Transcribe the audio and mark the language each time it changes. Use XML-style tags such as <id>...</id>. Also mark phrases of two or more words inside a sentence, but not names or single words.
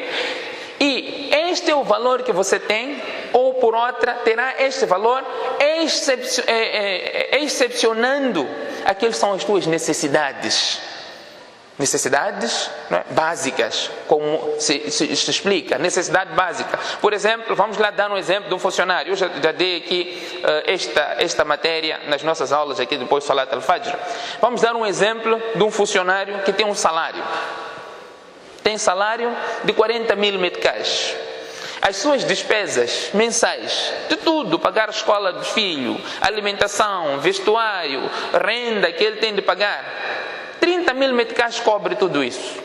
<pt>E este é o valor que você tem, ou por outra, terá este valor, excepcionando aqueles que são as tuas necessidades. Necessidades, não é? Básicas, como se explica, necessidade básica. Por exemplo, vamos lá dar um exemplo de um funcionário. Eu já dei aqui esta matéria nas nossas aulas aqui depois do</pt> <ar>صلاة الفجر.</ar> <pt>Vamos dar um exemplo de um funcionário que tem um salário. Tem salário de 40 mil meticais. As suas despesas mensais, de tudo, pagar a escola do filho, alimentação, vestuário, renda que ele tem de pagar, 30 mil meticais cobre tudo isso.</pt>